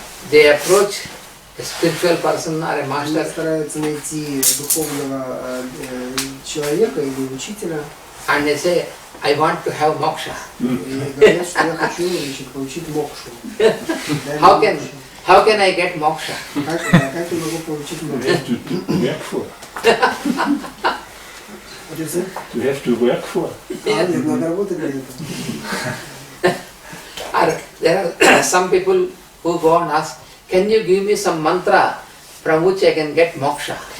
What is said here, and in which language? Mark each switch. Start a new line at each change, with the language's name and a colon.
English: they approach a spiritual person or a master,
Russian: стараются найти духовного человека или учителя,
English: and they say, I want to have moksha.
Russian: И говорят, что я хочу получить мокшу.
English: How can I get moksha?
Russian: Как я могу получить мокшу?
English: You have to work for.
Russian: Нет, надо работать для этого.
English: There are some people who go and ask, can you give me some mantra from which I can get moksha?